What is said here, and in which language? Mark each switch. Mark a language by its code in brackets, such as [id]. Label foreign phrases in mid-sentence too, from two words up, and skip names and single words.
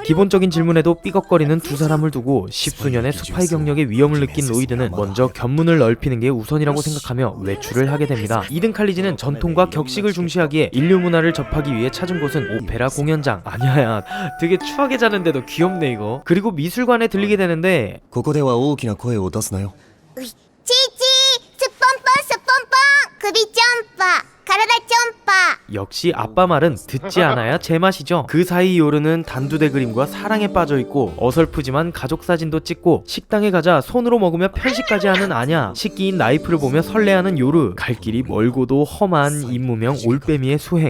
[ko] 기본적인 질문에도 삐걱거리는 두 사람을 두고 십수년의 스파이 경력의 위험을 느낀 로이드는 먼저 견문을 넓히는 게 우선이라고 생각하며 외출을 하게 됩니다. 이든 칼리지는 전통과 격식을 중시하기에 인류 문화를 접하기 위해 찾은 곳은 오페라 공연장. 아냐야, 되게 추하게 자는데도 귀엽네 이거. 그리고 미술관에 들리게 되는데 [ja] ここでは大きな声を出すなよ。チーチーすっぽんぽんすっぽんぽん首ちょんぱ体ちょんぱ [ko] 역시 아빠 말은 듣지 않아야 제맛이죠. 그 사이 요르는 단두대 그림과 사랑에 빠져있고 어설프지만 가족 사진도 찍고 식당에 가자 손으로 먹으며 편식까지 하는 아냐. 식기인 나이프를 보며 설레하는 요르. 갈 길이 멀고도 험한 임무명 올빼미의 수행.